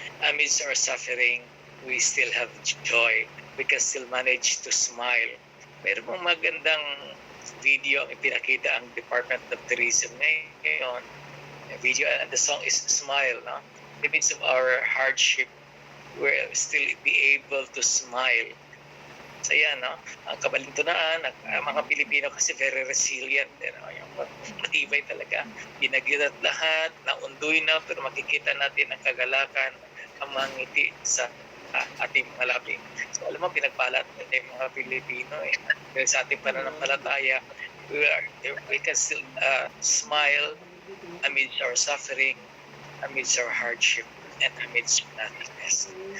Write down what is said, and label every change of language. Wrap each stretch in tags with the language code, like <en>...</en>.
<en>Amidst our suffering, we still have joy. We can still manage to smile.</en> <tl>Meron pong magandang video ang ipinakita ang Department of Tourism ngayon.</tl> <en>Video, and the song is Smile. No? In the midst of our hardship, we'll still be able to smile.</en> <tl>So yan, no? Ang kabalintunaan, ang mga Pilipino kasi very resilient. Yung matibay talaga. Ginagirat lahat, naundoy na, pero makikita natin ang kagalakan, ang mga ngiti sa ating mga labi. So alam mo, pinagpalat natin yung mga Pilipino. Dahil sa ating pananampalataya,</tl> <en>we can still smile amidst our suffering, amidst our hardship, and amidst nothingness.</en>